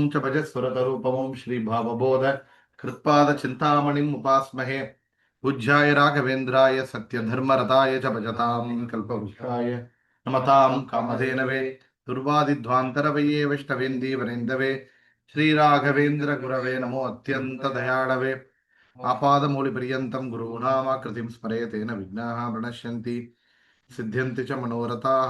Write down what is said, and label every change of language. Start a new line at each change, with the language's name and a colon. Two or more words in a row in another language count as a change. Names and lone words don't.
Sanskrit: ಚ ಭಜಸ್ವರತರೂಪಮಂ ಶ್ರೀ ಭಾವಬೋಧ ಕೃತ್ಪಾದ ಚಿಂತಾಮಣಿಂ ಉಪಾಸ್ಮಹೇ ಪೂಜ್ಯಾಯ ರಾಘವೇಂದ್ರಾಯ ಸತ್ಯಧರ್ಮರತಾಯ ಚ ಭಜತಾಂ ಕಲ್ಪವೃಕ್ಷಾಯ ನಮತಾಂ ಕಾಮಧೇನವೇ ದುರ್ವಾದಿಧ್ವಾಂತರವಯೇ ವೈಷ್ಣವೇಂದೀವರೇಂದವೇ ಶ್ರೀರಾಘವೇಂದ್ರ ಗುರವೇ ನಮೋ ಅತ್ಯಂತ ದಯಾಳವೇ ಆಪಾದಮೂಲಿಪರ್ಯಂತಂ ಗುರುಣಾಮಾಕೃತಿಂ ಸ್ಮರೇತೇನ ವಿಘ್ನಾಃ ಪ್ರಣಶ್ಯಂತಿ ಸಿದ್ಧ್ಯಂತಿ ಚ ಮನೋರಥಾಃ.